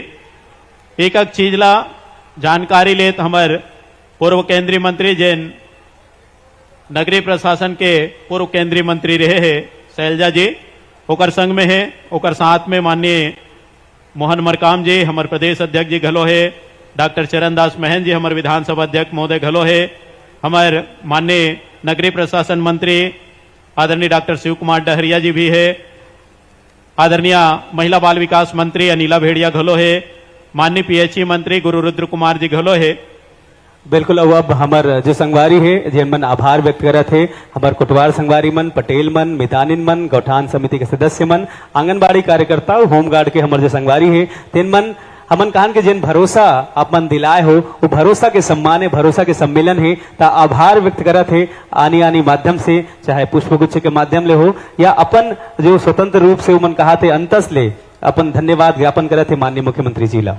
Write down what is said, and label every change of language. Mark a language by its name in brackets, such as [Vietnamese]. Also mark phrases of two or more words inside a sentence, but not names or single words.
[Chhattisgarhi] एक चीज ला जानकारी लेत हमार पूर्व केंद्रीय मंत्री जैन नगरीय प्रशासन के पूर्व केंद्रीय मंत्री रहे हैं शैलजा जी, ओकर संग में है, ओकर साथ में माननीय मोहन मरकाम जी हमार प्रदेश अध्यक्ष जी घलो है, डॉक्टर चरणदास महन जी हमारे विधानसभा अध्यक्ष महोदय घलो है, हमारे माननीय नगरीय प्रशासन मंत्री आदरणीय डॉक्टर शिव कुमार डहरिया जी भी है, आदरणीय महिला बाल विकास मंत्री अनिला भेड़िया घलो है, माननीय पीएचई मंत्री गुरु रुद्र कुमार जी घलो है। बिल्कुल। अब हमार जो संगवारी है जिन मन आभार व्यक्त करत है, हमार कुटवार संगवारी मन, पटेल मन, मितानिन मन, गौठान समिति के सदस्य मन, आंगनबाड़ी कार्यकर्ता, होमगार्ड के हमार जो संगवारी है तिन मन हमन कहान के जिन भरोसा आप मन दिलाए हो वो भरोसा के सम्मान है, भरोसा के सम्मेलन है, ता आभार व्यक्त करत है आनी माध्यम से, चाहे पुष्पगुच्छ के माध्यम ले हो या अपन जो स्वतंत्र रूप से उमन कहा थे अंतस ले अपन धन्यवाद ज्ञापन करत है माननीय मुख्यमंत्री जी ला।